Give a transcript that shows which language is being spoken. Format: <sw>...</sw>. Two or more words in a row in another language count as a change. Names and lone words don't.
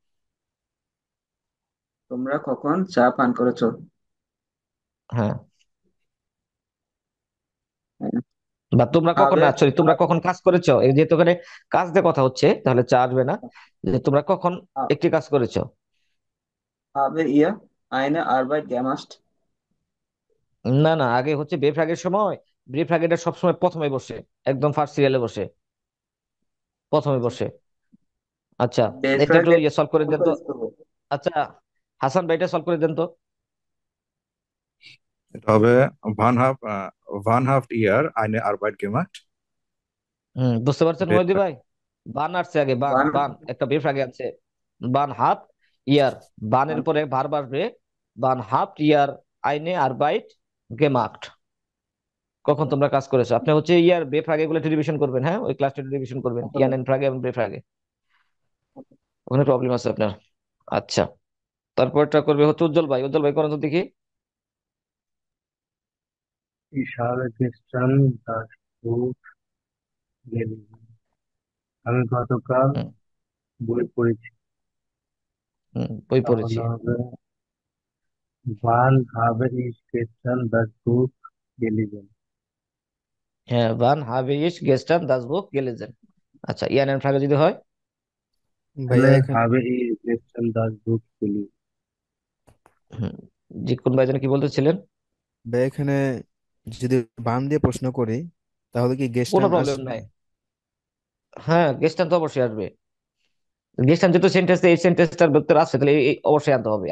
<bn>তোমরা কখন চা পান করেছো? হ্যাঁ, হ্যাঁ, বা তোমরা কখন, হবে না সরি, তোমরা কখন কাজ করেছো, এই যেহেতু ওখানে কাজ দিয়ে কথা হচ্ছে তাহলে চা আসবে না, যে তোমরা কখন একটি কাজ করেছো।</bn> <de>habe ihr eine Arbeit gemacht?</de> <bn>না না, আগে হচ্ছে বেফ্রাগের সময়, বেফ্রাগেটা সবসময় প্রথমে বসে, একদম ফার্স্ট সিরিয়ালে বসে, প্রথমে আচ্ছা, বসে। আচ্ছা, এটা একটু বেফ্রাগে ইয়ে সলভ করে দেন তো। করে করবো। আচ্ছা হাসান ভাই, এটা সলভ করে দেন তো। এটা হবে</bn> <de>wann habt ihr eine Arbeit gemacht?</de> <bn>বুঝতে পারছেন মহিদি ভাই? বান আসছে আগে, বান বান বান একটা বেফ্রাগে আছে,</bn> <de>wann habt ihr,</de> <bn>বানের বান- পরে ভার্ব আসবে,</bn> <de>wann habt ihr eine Arbeit gemacht,</de> <bn>কখন তোমরা কাজ করেছো। আপনি হচ্ছে ইয়ার বে ফ্রাগে এগুলো রিভিশন করবেন, হ্যাঁ ওই ক্লাসটা রিভিশন করবেন, ইয়ান এন্ড ফ্রাগে এবং বে ফ্রাগে, ওখানে প্রবলেম আছে আপনার। আচ্ছা, তারপরটা করবে হচ্ছে উজ্জ্বল ভাই, উজ্জ্বল ভাই করেন তো দেখি।</bn> <de>Ich habe gestern das Buch gelesen.</de> <bn>আমি গতকাল হুম, বই পড়েছি। বই পড়েছি। তাহলে হবে</bn> <de>wann habe ich gestern das Buch gelesen? হ্যাঁ, wann habe ich gestern das Buch gelesen.</de> <bn>আচ্ছা, ইয়ান এন্ড ফ্রাগে যদি হয়? ভাইয়া তাহলে এখানে</bn> <de>habe ich gestern das Buch gelesen?</de> <bn>হুম, জি, কোন ভাই যেন কি বলতেছিলেন? ভাইয়া এখানে যদি বান দিয়ে প্রশ্ন করি তাহলে কি কোনো গেস্টান প্রবলেম আসবে? নাই। হ্যাঁ, গেস্টান তো অবশ্যই আসবে। গেস্টান যেহেতু সেন্টেন্স, এই সেন্টেন্সটার ভিতরে আছে, তাহলে অবশ্যই আনতে হবে।</bn>